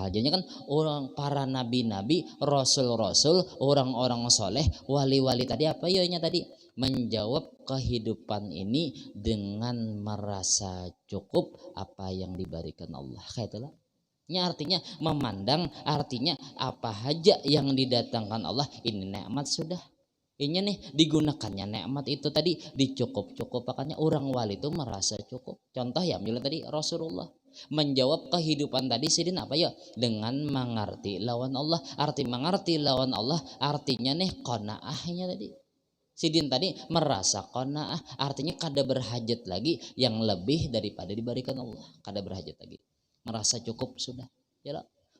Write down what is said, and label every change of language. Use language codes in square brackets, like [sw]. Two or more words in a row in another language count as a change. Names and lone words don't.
[id] Jadi kan orang para nabi-nabi, rasul-rasul, orang-orang soleh, wali-wali tadi apa ya tadi menjawab kehidupan ini dengan merasa cukup apa yang diberikan Allah. Kayak itulah. Ini artinya memandang, artinya apa saja yang didatangkan Allah ini nikmat sudah. Ini nih digunakannya nikmat itu tadi dicukup-cukupannya. Orang wali itu merasa cukup. Contoh ya misalnya tadi Rasulullah menjawab kehidupan tadi sidin apa ya dengan mengerti lawan Allah. Arti mengerti lawan Allah artinya nih qanaahnya tadi. [bjn] Sidin tadi merasa qanaah, artinya kada berhajat lagi yang lebih daripada diberikan Allah. Kada berhajat lagi. Merasa cukup sudah. Ya lah.